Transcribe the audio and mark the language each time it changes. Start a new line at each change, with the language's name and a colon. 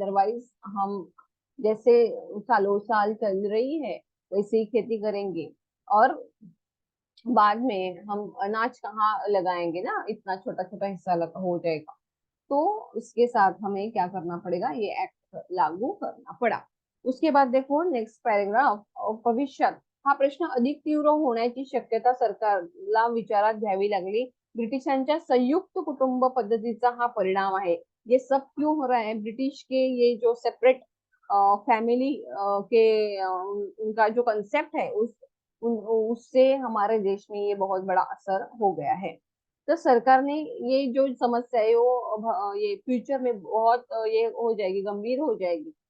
Hindi: Otherwise हम जैसे सालों साल चल रही है वैसे ही खेती करेंगे, और बाद में हम अनाज कहाँ लगाएंगे ना, इतना छोटा छोटा हिस्सा हो जाएगा। तो इसके साथ हमें क्या करना पड़ेगा, ये एक्ट लागू करना पड़ा। उसके बाद देखो नेक्स्ट पॅरेग्राफ,
Marathi: भविष्यात हा प्रश्न अधिक तीव्र होण्याची शक्यता सरकारला विचारात घ्यावी लागली। ब्रिटिशांच्या संयुक्त कुटुंब पद्धतीचा हा परिणाम आहे।
Hindi: ये सब क्यों हो रहा है, ब्रिटिश के ये जो सेपरेट फैमिली के उनका जो कंसेप्ट है उससे हमारे देश में ये बहुत बड़ा असर हो गया है। तो सरकार ने ये जो समस्या है वो ये फ्यूचर में बहुत ये हो जाएगी, गंभीर हो जाएगी।